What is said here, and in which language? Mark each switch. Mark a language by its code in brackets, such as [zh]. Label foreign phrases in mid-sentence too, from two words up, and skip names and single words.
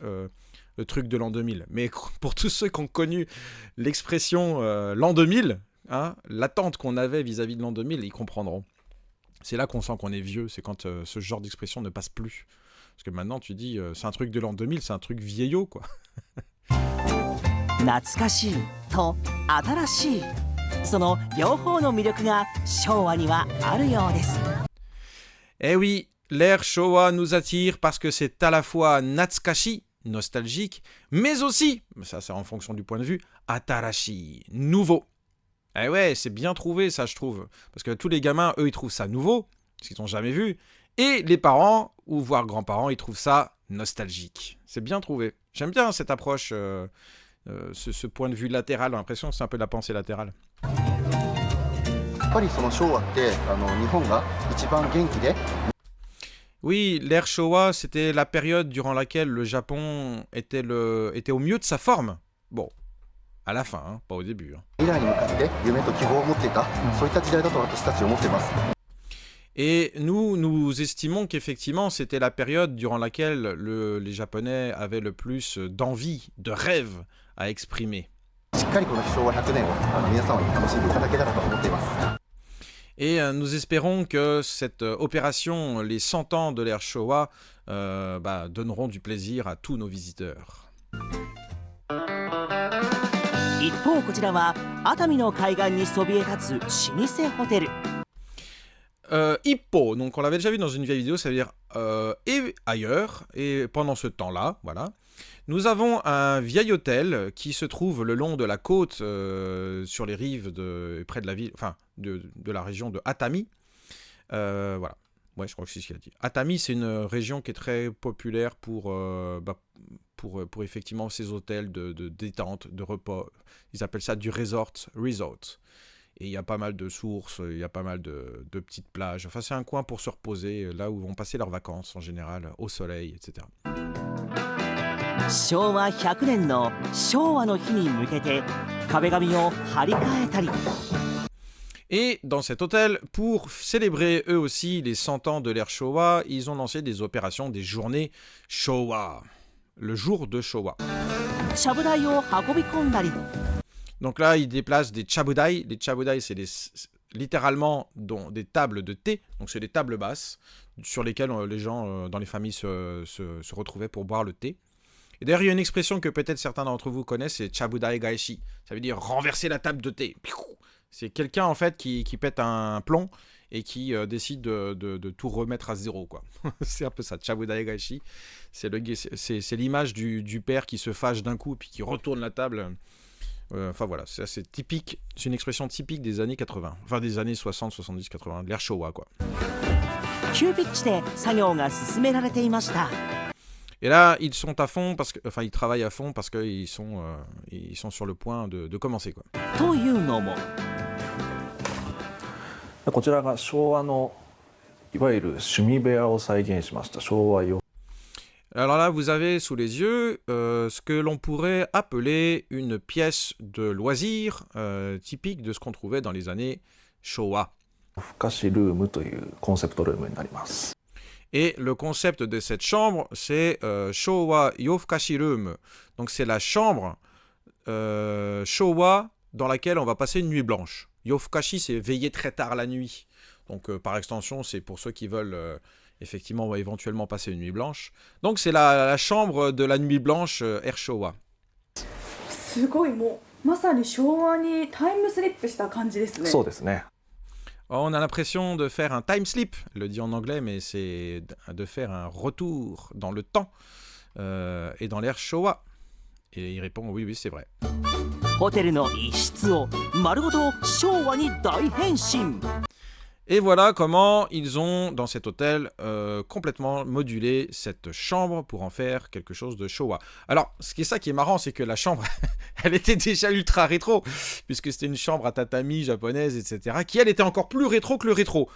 [fr] le truc de l'an 2000. Mais pour tous ceux qui ont connu l'expression l'an 2000, hein, l'attente qu'on avait vis-à-vis de l'an 2000, ils comprendront. C'est là qu'on sent qu'on est vieux, c'est quand ce genre d'expression ne passe plus. Parce que maintenant, tu dis, c'est un truc de l'an 2000, c'est un truc vieillot, quoi. [ja] 懐かしいと新しい、その両方の魅力が昭和にはあるようです。 [fr] Eh oui, l'ère Showa nous attire parce que c'est à la fois natsukashi, nostalgique, mais aussi, ça c'est en fonction du point de vue, atarashi, nouveau. Eh ouais, c'est bien trouvé ça je trouve, parce que tous les gamins, eux, ils trouvent ça nouveau, parce qu'ils n'ont jamais vu, et les parents, ou voire grands-parents, ils trouvent ça nostalgique. C'est bien trouvé. J'aime bien cette approche, ce point de vue latéral, j'ai l'impression que c'est un peu de la pensée latérale. [ja] やっぱりその昭和って日本が一番元気で [fr] Oui, l'ère Showa, c'était la période durant laquelle le Japon était au mieux de sa forme. Bon, à la fin, hein, pas au début. Hein. [ja] 未来に向かって夢と希望を持っていた、そういった時代だと私たちは思っています。 [fr] Et nous estimons qu'effectivement, c'était la période durant laquelle les Japonais avaient le plus d'envie, de rêve à exprimer. [ja] しっかりこの昭和100年を皆様に楽しんでいただけたらと思っています。 [fr] Et nous espérons que cette opération, les 100 ans de l'ère Showa, donneront du plaisir à tous nos visiteurs. [ja] 一方こちらは熱海の海岸にそびえ立つ老舗ホテル。 [fr] Ippo, donc on l'avait déjà vu dans une vieille vidéo, ça veut dire et ailleurs, et pendant ce temps-là, voilà, nous avons un vieil hôtel qui se trouve le long de la côte, sur les rives près de la ville, enfin de la région de Atami. Voilà, ouais, je crois que c'est ce qu'il a dit. Atami, c'est une région qui est très populaire pour effectivement ces hôtels de détente, de repos. Ils appellent ça du resort. Et il y a pas mal de sources, il y a pas mal de petites plages. Enfin, c'est un coin pour se reposer, là où vont passer leurs vacances en général, au soleil, etc. [ja] 昭和100年の昭和の日に向けて壁紙を張り替えたり。 [fr] Et dans cet hôtel, pour célébrer eux aussi les 100 ans de l'ère Showa, ils ont lancé des opérations, des journées Showa. Le jour de Showa. [ja] ちゃぶ台を運び込んだり。 [fr] Donc là, ils déplacent des chabudai. Les chabudai, c'est littéralement des tables de thé. Donc c'est des tables basses sur lesquelles les gens dans les familles se retrouvaient pour boire le thé. Et d'ailleurs, il y a une expression que peut-être certains d'entre vous connaissent, c'est [ja] ちゃぶ台返し. [fr] Ça veut dire renverser la table de thé. C'est quelqu'un en fait qui pète un plomb et qui décide de tout remettre à zéro, quoi. C'est un peu ça, [ja] ちゃぶ台返し. [fr] C'est l'image du père qui se fâche d'un coup et puis qui retourne la table. Enfin voilà, c'est typique, c'est une expression typique des années 80, enfin des années 60, 70, 80, de l'ère Showa, quoi. [ja] 急ピッチで作業が進められていました。 [fr] Et là, ils sont à fond ils travaillent à fond parce qu'ils sont sur le point de commencer, quoi. [ja] というのも。こちらが昭和のいわゆる趣味部屋を再現しました昭和用。 [fr] Alors là, vous avez sous les yeux ce que l'on pourrait appeler une pièce de loisir typique de ce qu'on trouvait dans les années Showa. [ja] ふかしルームというコンセプトルームになります。 [fr] Et le concept de cette chambre, c'est Showa Yofukashi Room. Donc c'est la chambre Showa dans laquelle on va passer une nuit blanche. Yofukashi, c'est veiller très tard la nuit. Donc par extension, c'est pour ceux qui veulent effectivement éventuellement passer une nuit blanche. Donc c'est la chambre de la nuit blanche Air Showa. [ja] すごいもうまさに昭和にタイムスリップした感じですね。そうですね。 [fr] On a l'impression de faire un [en] time slip, [fr] elle le dit en anglais, mais c'est de faire un retour dans le temps et dans l'ère Showa. Et il répond oui, oui, c'est vrai. [ja] ホテルの一室を丸ごと昭和に大変身。 [fr] Et voilà comment ils ont, dans cet hôtel, complètement modulé cette chambre pour en faire quelque chose de Showa. Alors, ce qui est marrant, c'est que la chambre, elle était déjà ultra rétro, puisque c'était une chambre à tatami japonaise, etc., qui, elle, était encore plus rétro que le rétro.